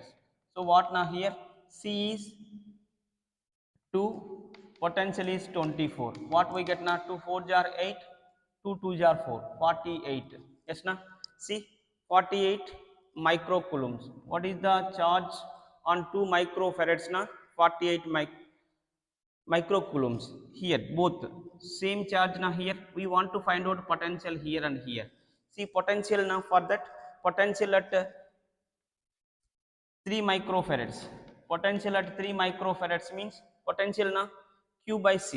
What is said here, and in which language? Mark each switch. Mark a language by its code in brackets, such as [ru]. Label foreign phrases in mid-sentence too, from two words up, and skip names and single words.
[en] So what now here? C is 2, potential is 24. What we get now? 2 4 [hi] jar 8, 2 2 jar 4, [en] 48. [hi] Yes na. [en] See, 48 microcoulombs. What is the charge on 2 microfarads na? 48 microcoulombs. Here both same charge now. Here we want to find out potential here and here. See, potential now, for that potential at 3 microfarads. Potential at 3 microfarads means potential na q by c.